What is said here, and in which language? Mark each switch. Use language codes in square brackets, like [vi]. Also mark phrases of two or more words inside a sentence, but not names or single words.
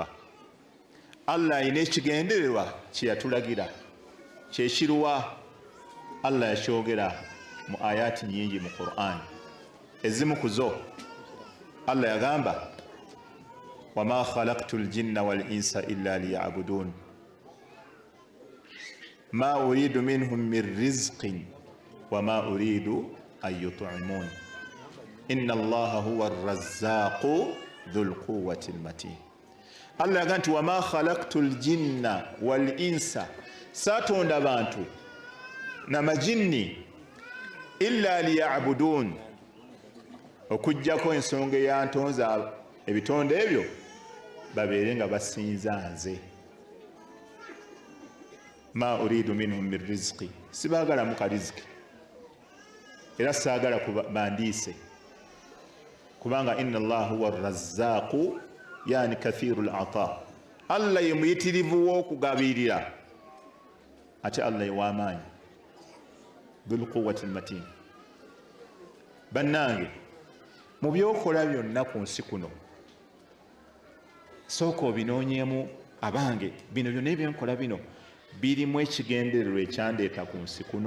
[lg] Allah alina ekigendererwa kye yatulagira, kyekiruwa Allah yakyogera mu ayati nyingi mu Qur'an. Ezimu ku zo Allah yagamba, [ar] وما خلقت الجن والإنس إلا ليعبدون ما أريد منهم من رزق وما أريد أن يطعمون إن الله هو الرزاق ذو القوة المتين. [lg] Allah yagamba nti [ar] وما خلقت الجن والإنس, [lg] satonda abantu n'amajinni [ar] إلا ليعبدون, [lg] okujjako ensonga eyantonza ebitonde ebyo babeere nga basinza nze. [ar] ما أريد منهم من رزق, [lg] sibaagalamu ka riziki era saagala bandiise, kubanga [ar] إن الله هو الرزاق يعني كثير العطاء. [lg] Allah ye muyitirivu w'okugabirira ate Allah ye w'amaanyi, [ar] ذو القوة المتين. [lg] Bannange, mu byokola byonna ku nsi kuno sooka obinoonyeemu. Abange, bino byonna ebyenkola bino birimu ekigendererwa ekyandeeta ku nsi kuno.